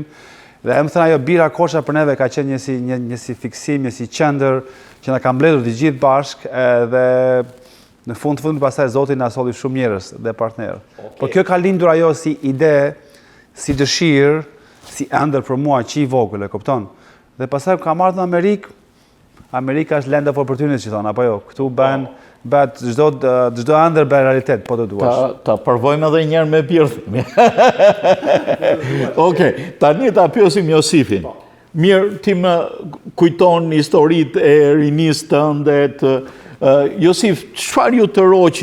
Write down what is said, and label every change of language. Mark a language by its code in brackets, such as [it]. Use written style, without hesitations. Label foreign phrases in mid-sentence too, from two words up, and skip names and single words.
[sq] Dhe më thënë, ajo birra Korça për neve ka qenë një si fiksim, një si qendër që na ka mbledhur të gjithë bashkë, dhe në fund pastaj Zoti na solli shumë njerëz dhe partnerë. Po kjo ka lindur ajo si ide, si dëshirë, si ëndër për mua që i vogël, e kupton? Dhe pastaj kam ardhur në Amerikë. Amerika është [en] land of opportunity, [sq] që thonë, apo jo? Këtu bëhet çdo ëndër bën realitet, po të duash. Ta provojmë edhe një herë me birrë. Okej, tani ta pyesim Josifin. Mirë, ti më kujton historitë e rinisë tënde të Josif, çfarë ju të roqi?